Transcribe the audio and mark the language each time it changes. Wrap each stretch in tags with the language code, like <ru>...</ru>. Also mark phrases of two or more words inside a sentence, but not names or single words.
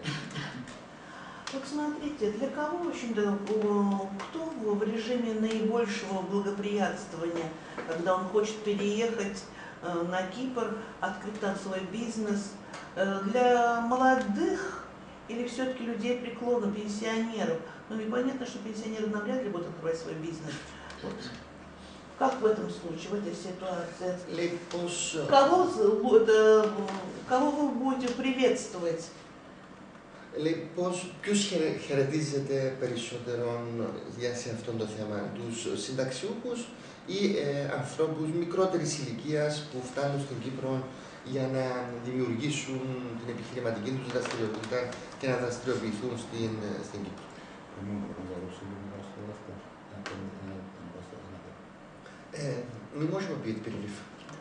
<ru>Вот смотрите, для кого, в общем-то, кто в режиме наибольшего благоприятствования, когда он хочет переехать на Кипр, открыть там свой бизнес, для молодых или все-таки людей преклонна, пенсионеров? Ну и понятно, что пенсионеры навряд ли будут открывать свой бизнес. Вот. Как в этом случае, в этой ситуации? Кого вы будете приветствовать?</ru> <el>Ποιους χαιρετίζετε περισσότερο σε αυτό το θέμα, τους συνταξιούχους ή ανθρώπους μικρότερης ηλικίας που φτάνουν στην Κύπρο για να δημιουργήσουν την επιχειρηματική τους δραστηριότητα και να δραστηριοποιηθούν στην Κύπρο.</el> <ru>Мы можем объявить перерыв.</ru>